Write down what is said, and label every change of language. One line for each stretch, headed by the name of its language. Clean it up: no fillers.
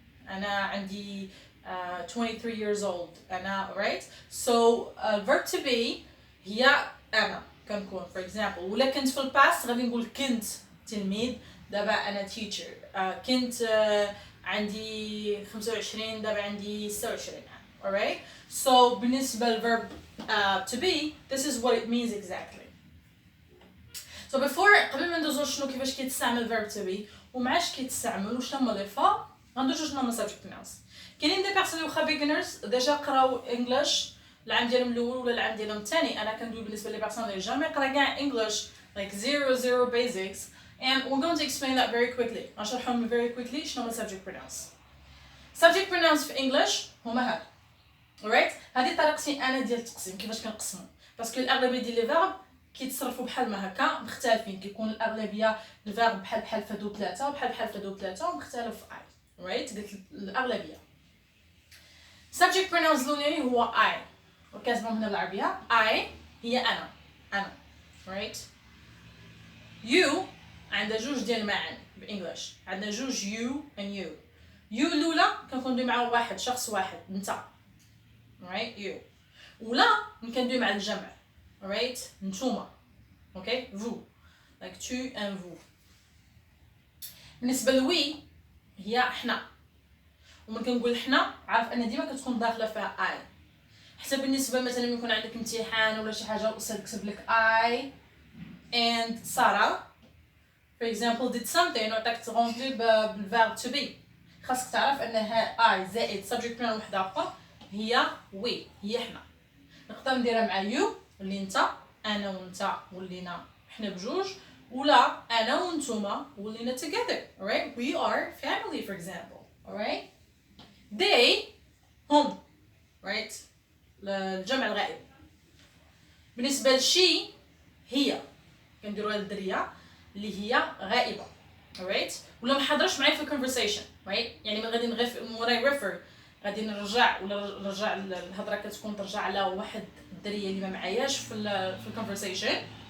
Arabic: أنا عندي
English: 23 years old.
Arabic: أنا right.
English: So verb to be
Arabic: هي أنا كنكون
English: for example.
Arabic: ولا كنت في الباست غادي نقول كنت تلميذ دابا أنا teacher. كنت عندي 25 دابا عندي 26 عام. Alright.
English: So بالنسبة للverb to be this is what it means exactly.
Arabic: So before قبل ما ندوزو شنو كيفاش كيتستعمل verb to be ومعاش كيتستعمل وشنو هما لي فا غندوزو شنو هما subject pronouns. كاينين دي بيرسون واخا beginners ديجا قراو انجلش العام ديالهم الاول ولا العام ديالهم الثاني. انا كندوي بالنسبه لي بيرسون اللي جامي قرا كاع انجلش
English: like zero basics and we're going to explain that very quickly.
Arabic: غنشرحهم
English: very quickly
Arabic: شنو هما subject pronouns. subject pronouns في انجلش هما هاد. alright هذه طريقتي انا ديال التقسيم كيفاش كنقسمو باسكو الاغلبيه ديال لي فيرب كيتصرفوا بحال ما هكا مختلفين. كيكون الاغلبيه الفيرب بحال فدو ثلاثه وبحال فدو ثلاثه ومختلف اي. رايت قلت الاغلبيه. subject pronouns الاولاني هو I وكاتبهم هنا بالعربيه. I هي انا رايت. you عندها جوج ديال المعاني بالانجلش. عندنا جوج you and you. you الاولى كندوي مع واحد شخص واحد انت رايت you. ولا كندوي مع الجمع right نتوما okay vous like tu and vous. بالنسبه لوي هي حنا ومن كنقول حنا عارف ان ديما كتكون داخله فيها اي. حتى بالنسبه مثلا يكون عندك امتحان ولا شي حاجه والاستاذ كتب لك I and ساره for example did something وعطاك تغونبلي بالverb to be خاصك تعرف انها I زائد subject pronoun وحده اخرى هي وي هي حنا. نقدر نديرها مع you اللي انت انا وانت ولينا حنا بجوج ولا انا وانتوما ولينا together.
English: alright we are family for example. alright they هم right
Arabic: الجمع الغائب. بالنسبه لشي هي كنديروها للدريه اللي هي غائبه alright ولا ما حضرش معايا في conversation right يعني من غادي نغير غادي نرجع الهضره كتكون ترجع على واحد الدريه اللي ما معاياش في الكونفرسيشن.